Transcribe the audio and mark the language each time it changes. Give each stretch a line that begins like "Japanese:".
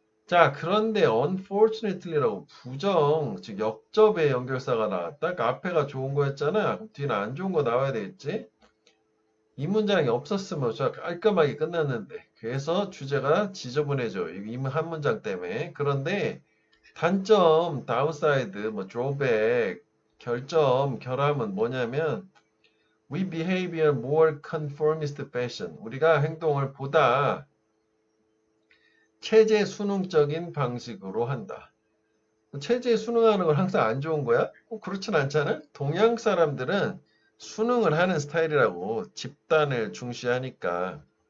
Korean: 자, 그런데 unfortunately라고 부정, 즉 역접의 연결사가 나왔다. 그러니까 앞에가 좋은 거였잖아. 그럼 뒤는 안 좋은 거 나와야 되겠지? 이 문장이 없었으면 저 깔끔하게 끝났는데. 그래서 주제가 지저분해져. 이 한 문장 때문에. 그런데 단점, downside, 뭐 drawback, 결점, 결함은 뭐냐면
English: we behave in more conformist fashion.
Korean: 우리가 행동을 보다 체제 순응적인 방식으로 한다. 체제에 순응하는 건 항상 안 좋은 거야? 꼭 그렇진 않잖아? 동양 사람들은 순응을 하는 스타일이라고 집단을 중시하니까.